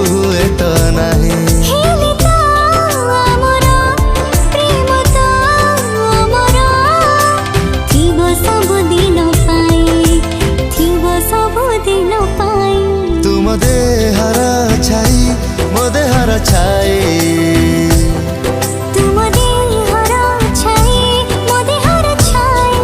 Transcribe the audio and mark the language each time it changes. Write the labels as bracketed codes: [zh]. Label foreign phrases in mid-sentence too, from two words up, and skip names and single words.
[hi] हुए तो नहीं। [or] ହେଲେ ତ ଆମର ପ୍ରେମ ତ ଅମର ଥିବ ସବୁ ଦିନ ପାଇଁ, ଥିବ ସବୁ ଦିନ ପାଇଁ। ତୁମ ଦେହର ଛାଇ ମୋ ଦେହର ଛାଇ, ତୁମ ଦେହର ଛାଇ ମୋ ଦେହର ଛାଇ।